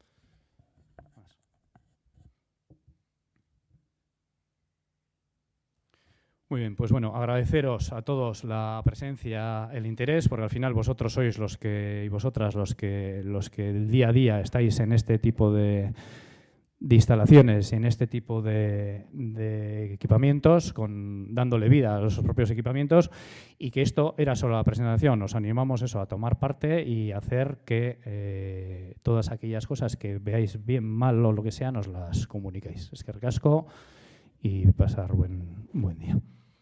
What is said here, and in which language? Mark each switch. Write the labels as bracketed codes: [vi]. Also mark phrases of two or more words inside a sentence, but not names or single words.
[es] Muy bien, pues bueno, agradeceros a todos la presencia, el interés, porque al final vosotros sois los que y vosotras los que el día a día estáis en este tipo de instalaciones y en este tipo de equipamientos, dándole vida a los propios equipamientos, y que esto era solo la presentación. Os animamos eso a tomar parte y hacer que todas aquellas cosas que veáis bien, mal o lo que sea, nos las comuniquéis. [eu] Eskerrik asko [es] y pasar buen día.